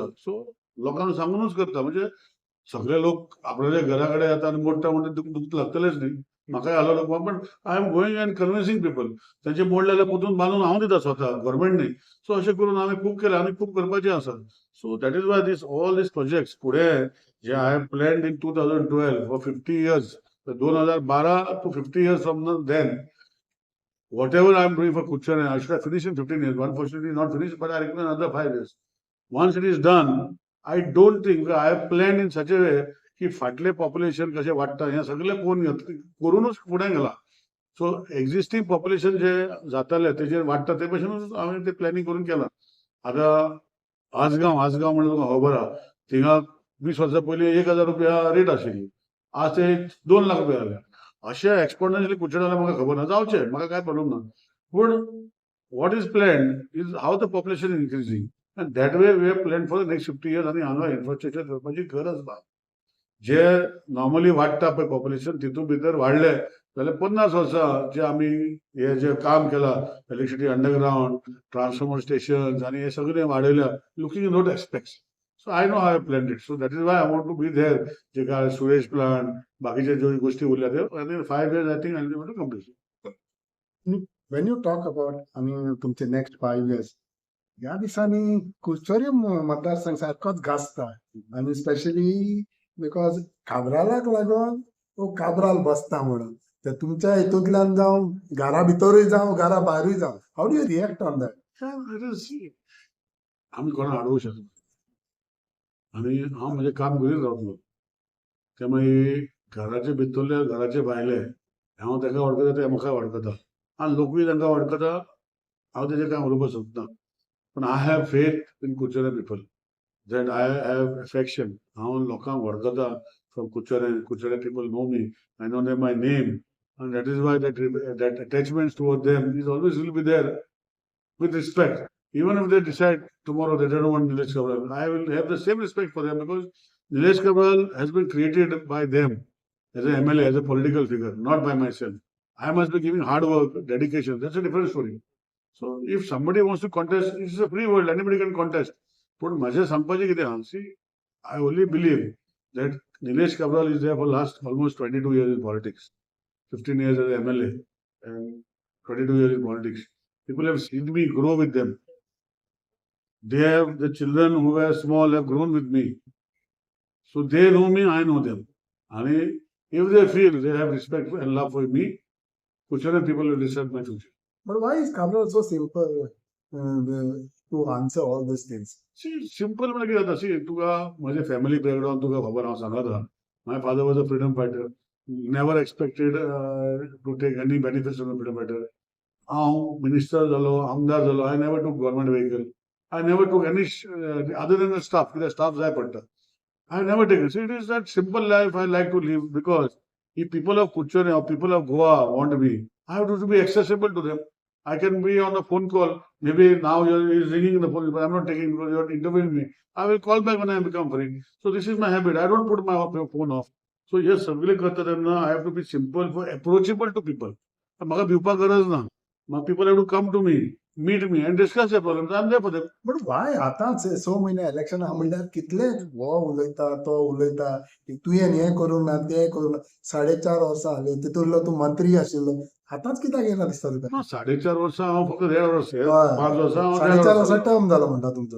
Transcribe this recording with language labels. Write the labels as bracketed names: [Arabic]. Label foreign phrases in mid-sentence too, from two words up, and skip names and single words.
[Konkani] सो लोकांक सांगूनच करता म्हणजे सगळे लोक आपल्या घरा कडेन येता आनी मोडटा म्हणटा दुख लागतलेच न्ही. म्हाकाय हालो लोक पण [English] I am going and convincing people. [Konkani] तेंचे मोडले जाल्यार पोतून बांदून हांव दिता स्वता गव्हर्मेंट न्ही. सो अशें करून हांवें खूब केलें आनी खूब करपाचें आसा. [English] So that is why all these projects [Konkani] फुडें जे [English] I have planned in 2012 for 50 years 2012 to 50 years from then whatever I am doing for Kuchare I should have finished in 15 years. Unfortunately not finished, but I require another 5 years. Once it is done, I don't think I have planned in such a way [Konkani] की फाटले पॉप्युलेशन कशें वाडटा हें सगळें पळोवन करूनच फुडें गेला. सो [English] existing population [Konkani] जे जाताले तेजेर वाडटा ते भशेनूच हांवें तें प्लॅनिंग करून केलां. आतां आसगांव म्हणून तुका खबर आहा थिंगा 20 वर्सां पयलीं 1000 रुपया रेट आशिल्ली. आज ते 2 लाख रुपया जाल्या. अशें एक्सपोनेंशियली कुचडे जाल्यार म्हाका खबर ना. जावचें म्हाका कांय प्रॉब्लम ना. [English] पूण what is planned is how the population increasing and that way we have planned for the next 50 years [Konkani] आनी हांगा इन्फ्रास्ट्रक्चर करपाची गरज ना. जे नॉर्मली वाडटा पळय पॉप्युलेशन तितून भितर वाडले जाल्यार 50 वर्सां जे आमी हे जे काम केलां [English] electricity underground transformer station [Konkani] आनी हे सगळें वाडयल्या [English] looking in road aspects. So I know how have planned it. So that is why I want to be there. [Konkani] जे काय सुरेश प्लांट बाकीचे ज्यो गोष्टी उरल्या त्यो आनी [English] 5 years I think I will to complete. when you talk about [Konkani] आनी तुमचे [English] next 5 years [Konkani] ह्या दिसांनी कुचरे मतदारसंघ सारकोच गाजता आनी [English] specially because [Konkani] काब्रालाक लागून तो काब्राल बसता म्हणून ते तुमच्या हितूंतल्यान जावं घरा भितरूय जावं घरा भायरूय जावं [English] how do you react on that? [Konkani] आमी कोणा अडवू शकना. आनी हांव म्हजें काम करीत रावतलो. ते मागीर घराचे भितरले घराचे भायले हांव ताका वळखता ते म्हाका वळखता आनी लोकूय तांकां वळखता. हांव तेजें कांय उलोवपाक सोदना. पूण [English] I have faith in Kuchara people that I have affection. [Konkani] हांव लोकांक वळखता [English] from Kuchara people know me. I know them by name and that is why that attachments toward them is always will be there with respect. Even if they decide tomorrow they don't want Nilesh Kavral, I will have the same respect for them because Nilesh Kavral has been created by them as a MLA, as a political figure, not by myself. I must be giving hard work, dedication. That's a different story. So if somebody wants to contest, it's a free world. Anybody can contest. But [Konkani] माझे सांगपाचें कितें आहा, [English] see, I only believe that Nilesh Kavral is there for last almost 22 years in politics. 15 years as MLA and 22 years in politics. People have seen me grow with them. The children who were small have grown with me. So they know me, I know them. And if they feel they have respect and love for me, Kuchara people will decide my future. But why is Kabral so simple to answer all these things? [Konkani] See, simple म्हणजे कितें जाता, see, तुका म्हजे [English] family background [Konkani] तुका खबर हांव सांगता. [English] My father was a freedom fighter. Never expected to take any benefits from a freedom fighter. [Konkani] हांव मिनिस्टर जालो, आमदार जालो, [English] I never took government vehicle. I never took any other than the staff, [Konkani] कित्याक staff जाय पडटा. [English] I never taken. So it is that simple life I like to live because if people of Kuchara or people of Goa want me, I have to be accessible to them. I can be on a phone call. Maybe now you're ringing the phone, but I'm not taking because you're interviewing me. I will call back when I become free. So this is my habit. I don't put my phone off. So yes, [Konkani] सगळे करता तेन्ना [English] I have to be simple, for approachable to people. [Konkani] म्हाका भिवपाक गरज ना. [English] People have to come to me, meet me and discuss their problems. I'm there for them. But why [Konkani] आतांच सो म्हयने इलेक्शन आहा म्हणल्यार कितले हो उलयता तो उलयता तुवें हें करूं ना तें करूं ना 4.5 वर्सां जाली तितूंतलो तूं मंत्री आशिल्लो आतांच कित्याक येना दिसता तुका? ना 4.5 वर्सां हांव फक्त 1.5 वर्स 5 वर्सां 4.5 वर्सां टर्म जालो म्हणटा तुमचो.